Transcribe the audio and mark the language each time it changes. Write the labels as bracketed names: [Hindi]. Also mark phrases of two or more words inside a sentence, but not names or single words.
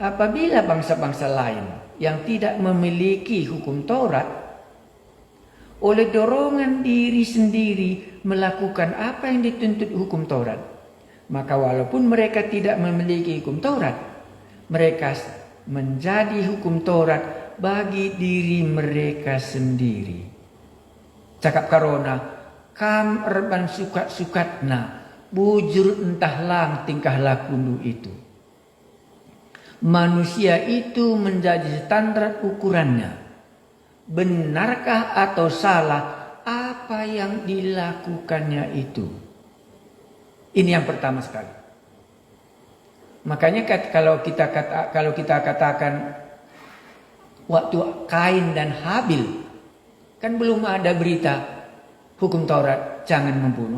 [Indonesian] Apabila bangsa-bangsa lain yang tidak memiliki hukum Taurat oleh dorongan diri sendiri melakukan apa yang dituntut hukum Taurat, maka walaupun mereka tidak memiliki hukum Taurat, mereka menjadi hukum Taurat bagi diri mereka sendiri. [Batak Karo] Cakap karona, kam erban sukat-sukatna, bujur entah lang tingkah laku itu. [Indonesian] Manusia itu menjadi standar ukurannya. Benarkah atau salah apa yang dilakukannya itu? Ini yang pertama sekali. Makanya kalau kita katakan waktu Kain dan Habil, kan belum ada berita hukum Taurat jangan membunuh.